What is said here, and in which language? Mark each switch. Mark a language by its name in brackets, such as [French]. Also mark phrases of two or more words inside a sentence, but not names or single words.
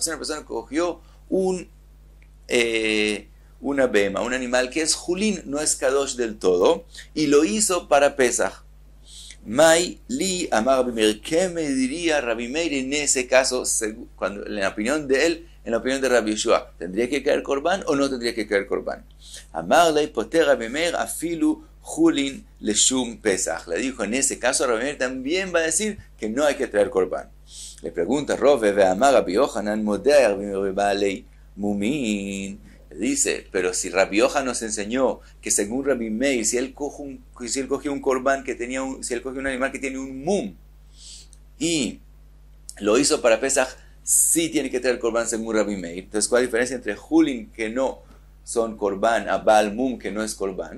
[Spanish] Una persona que cogió una bema, un animal que es Julin, no es Kadosh del todo, y lo hizo para Pesach. [Aramaic] מאי לי אמר רבי מאיר, [Spanish] ¿qué me diría Rabbi Meir en ese caso, cuando, en la opinión de él, en la opinión de Rabbi Yoshua? ¿Tendría que caer korban o no tendría que caer korban? [Aramaic] אמר ליה פוטר רבי מאיר אפילו חולין לשום פסח. [Spanish] Le dijo, en ese caso Rabbi Meir también va a decir que no hay que traer corbán. Le pregunta [Aramaic] רבה והאמר רבי יוחנן מודה בבעלי מומין. [Spanish] Le dice, pero si Rabbi Yochanan nos enseñó que según Rabbi Meir, si él cogió un corbán que tenía si él cogió un animal que tiene un mum y lo hizo para Pesach, sí tiene que traer corbán según Rabbi Meir. Entonces, ¿cuál es la diferencia entre Julin, que no son corbán, a [Hebrew] בעל מום, [Spanish] que no es corbán?